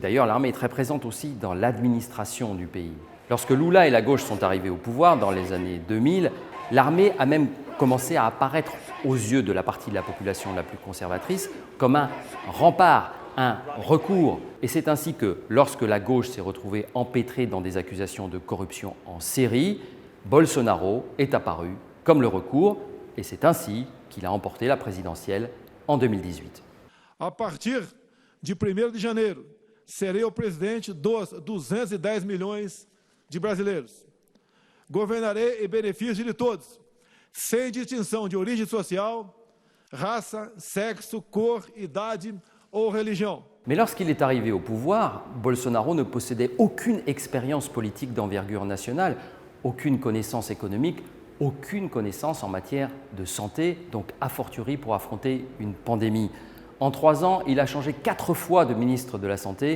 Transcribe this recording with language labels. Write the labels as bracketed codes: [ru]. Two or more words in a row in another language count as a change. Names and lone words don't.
[fr] D'ailleurs, l'armée est très présente aussi dans l'administration du pays. Lorsque Lula et la gauche sont arrivés au pouvoir dans les années 2000, l'armée a même commencé à apparaître aux yeux de la partie de la population la plus conservatrice comme un rempart, un recours. Et c'est ainsi que, lorsque la gauche s'est retrouvée empêtrée dans des accusations de corruption en série, Bolsonaro est apparu comme le recours, et c'est ainsi qu'il a emporté la présidentielle en 2018. [pt] A partir de 1º de janeiro, serei o presidente dos 210 milhões de brasileiros. Governarei em benefício de todos, sem distinção de origem social, raça, sexo, cor, idade ou religião. [fr] Mais lorsqu'il est arrivé au pouvoir, Bolsonaro ne possédait aucune expérience politique d'envergure nationale, aucune connaissance économique, aucune connaissance en matière de santé, donc a fortiori pour affronter une pandémie. En 3 ans, il a changé 4 fois de ministre de la Santé.